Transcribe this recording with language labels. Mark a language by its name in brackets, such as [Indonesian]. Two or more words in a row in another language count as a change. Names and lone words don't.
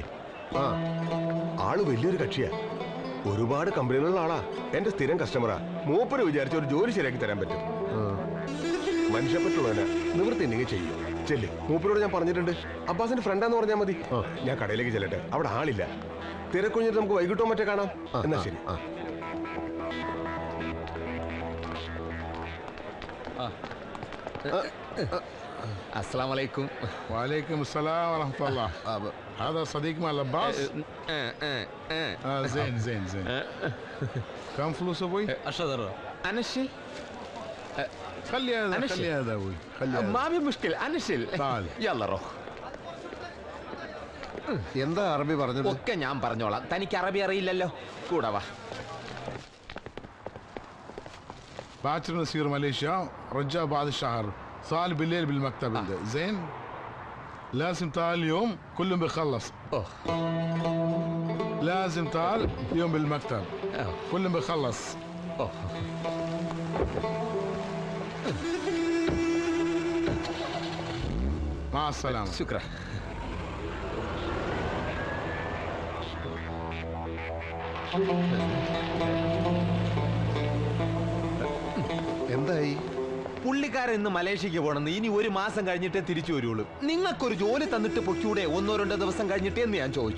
[Malayalam] ആള് വലിയൊരു കക്ഷിയാ. ഒരുപാട് കമ്പനികളുള്ള ആളാ. എന്റെ സ്ഥിരം കസ്റ്റമറാ. മൂപ്പര് വിചാരിച്ച ഒരു ജോലി ശരിയാക്കി തരാൻ പറ്റും. മനുഷ്യപ്പറ്റുള്ളവനാ. നിവൃത്തി ഉണ്ടെങ്കിൽ ചെയ്യും. ചെല്ല്. മൂപ്പരോട് ഞാൻ പറഞ്ഞിട്ടുണ്ട്. അബ്ബാസിന്റെ ഫ്രണ്ടാന്ന് പറഞ്ഞാൽ മതി. ഞാൻ കടയിലേക്ക് ചെല്ലട്ടെ. അവിടെ ആളില്ല. തിരക്കൊഴിഞ്ഞിട്ട് നമുക്ക് വൈകിട്ടോ മറ്റേ കാണാം. എന്നാ ശരി. [Arabic] السلام عليكم. وعليكم السلام ورحمة الله. هذا صديق مال عباس؟ زين زين زين. كم فلوس ابوي؟ 10 درهم. انا الشيل. خلي هذا خلي هذا ابوي. خلي هذا. ما في مشكلة انا الشيل. تعال. يلا روح. [Malayalam] എന്താ അറബി പറഞ്ഞത്? ഒക്കെ ഞാൻ പറഞ്ഞോളാം. തനിക്ക് അറബി അറിയില്ലല്ലോ. കൂടെ വാ. [Arabic] باكر نسير ماليزيا رجع بعد الشهر. صار بالليل بالمكتب. زين لازم تعال اليوم كلهم بيخلص. لازم تعال اليوم بالمكتب كلهم بيخلص. مع السلامة. شكرا. [Malayalam] എന്തായി? പുള്ളിക്കാരൻ ഇന്ന് മലേഷ്യക്ക് പോണെന്ന്. ഇനി 1 മാസം കഴിഞ്ഞിട്ടേ തിരിച്ചു വരുള്ളൂ. നിങ്ങൾക്കൊരു ജോലി തന്നിട്ട് പൊക്കൂടെ 1-2 ദിവസം കഴിഞ്ഞിട്ടേ എന്ന് ഞാൻ ചോദിച്ചു.